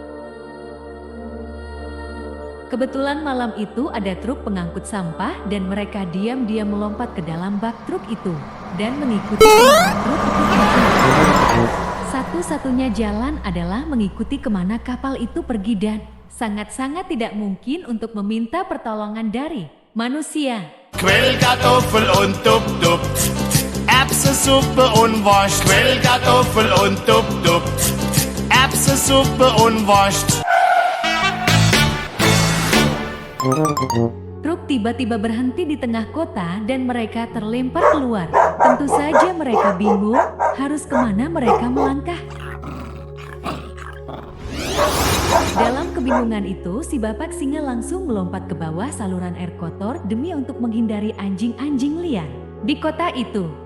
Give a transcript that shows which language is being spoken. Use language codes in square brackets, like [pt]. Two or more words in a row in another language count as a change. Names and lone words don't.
[id] Kebetulan malam itu ada truk pengangkut sampah dan mereka diam-diam melompat ke dalam bak truk itu dan mengikuti kemana truk itu pergi. Satu-satunya jalan adalah mengikuti kemana kapal itu pergi dan sangat-sangat tidak mungkin untuk meminta pertolongan dari manusia. [de] Quellkartoffel und Dub-Dub, Erbsensuppe und Wurst. Quellkartoffel und Dub-Dub, Erbsensuppe und Wurst. [id] Truk tiba-tiba berhenti di tengah kota dan mereka terlempar keluar. Tentu saja mereka bingung harus kemana mereka melangkah. Dalam kebingungan itu, si bapak singa langsung melompat ke bawah saluran air kotor demi untuk menghindari anjing-anjing liar di kota itu.